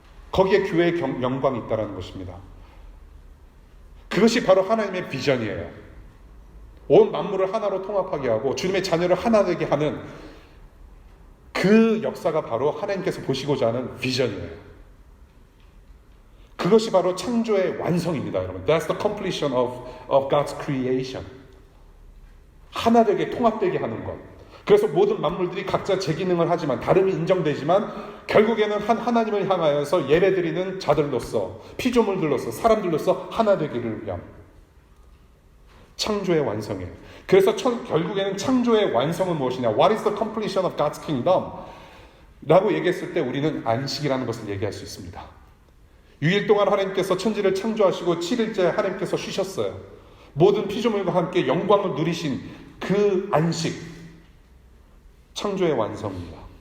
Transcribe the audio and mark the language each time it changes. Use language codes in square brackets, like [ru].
[ko] 거기에 교회의 영광이 있다는 것입니다. 그것이 바로 하나님의 비전이에요. 온 만물을 하나로 통합하게 하고 주님의 자녀를 하나 되게 하는 그 역사가 바로 하나님께서 보시고자 하는 비전이에요. 그것이 바로 창조의 완성입니다, 여러분. [en] That's the completion of God's creation. [ko] 하나 되게 통합되게 하는 것. 그래서 모든 만물들이 각자 제 기능을 하지만 다름이 인정되지만 결국에는 한 하나님을 향하여서 예배드리는 자들로서 피조물들로서 사람들로서 하나 되기를 위함. 창조의 완성이에요. 그래서 결국에는 창조의 완성은 무엇이냐? [en] What is the completion of God's kingdom? [ko] 라고 얘기했을 때 우리는 안식이라는 것을 얘기할 수 있습니다. 6일 동안 하나님께서 천지를 창조하시고 7일째 하나님께서 쉬셨어요. 모든 피조물과 함께 영광을 누리신 그 안식, 창조의 완성입니다.